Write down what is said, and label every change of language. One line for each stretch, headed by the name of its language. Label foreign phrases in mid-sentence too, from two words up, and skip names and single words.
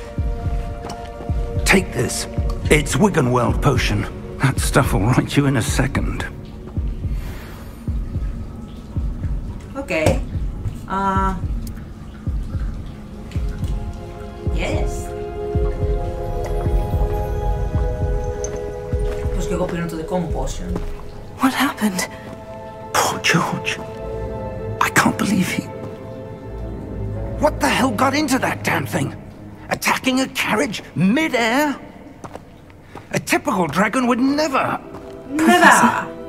English: Take this. It's Wiggenweld potion. That stuff will right you in a second. Okay. Yes.
Greek: Πώς και εγώ πήρω το δικό μου potion.
English: What happened? Poor George. I can't believe he... What the hell got into that damn thing? Attacking a carriage mid-air? A typical dragon would never... Never!